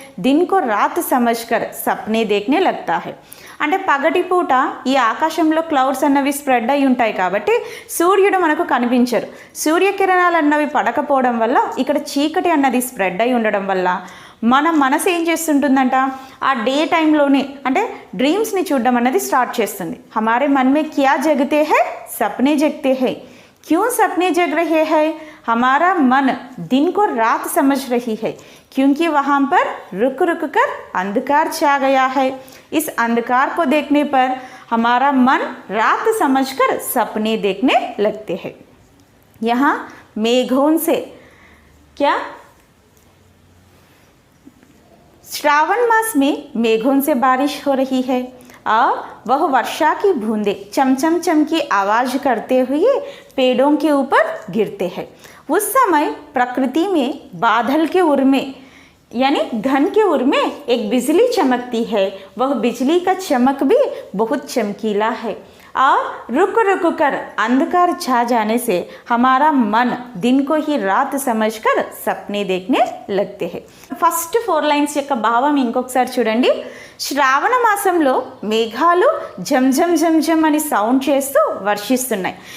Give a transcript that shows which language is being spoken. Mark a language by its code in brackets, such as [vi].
[hi] दिन को रात समझकर सपने देखने लगता है. [te] అంటే పగటిపూట ఈ ఆకాశంలో క్లౌడ్స్ అన్నవి స్ప్రెడ్ అయి ఉంటాయి కాబట్టి సూర్యుడు మనకు కనిపించరు. సూర్యకిరణాలు అన్నవి పడకపోవడం వల్ల ఇక్కడ చీకటి అన్నది స్ప్రెడ్ అయి ఉండడం వల్ల మన మనసు ఏం చేస్తుంటుందంట, ఆ డే టైంలోనే అంటే డ్రీమ్స్ని చూడడం అన్నది స్టార్ట్ చేస్తుంది. [hi] హమారే मन में क्या जगते हैं? सपने जगते हैं. क्यों सपने जग रहे हैं? हमारा मन दिन को रात समझ रही है क्योंकि वहाँ पर रुक कर अंधकार छा गया है. इस अंधकार को देखने पर हमारा मन रात समझकर सपने देखने लगते हैं. यहाँ मेघों से क्या, श्रावण मास में मेघों से बारिश हो रही है और वह वर्षा की बूंदे चमचम चम की आवाज़ करते हुए पेड़ों के ऊपर गिरते हैं. उस समय प्रकृति में बादल के उर में यानी घन के उर में एक बिजली चमकती है. वह बिजली का चमक भी बहुत चमकीला है. और रुक कर अंधकार छा जाने से हमारा मन दिन को ही रात समझकर सपने देखने लगते हैं. [te] ఫస్ట్ 4 లైన్స్ యొక్క భావం ఇంకొకసారి చూడండి. శ్రావణ మాసంలో మేఘాలు జమ్ జమ్ జమ్ జమ్ అని సౌండ్ చేస్తూ వర్షిస్తున్నాయి.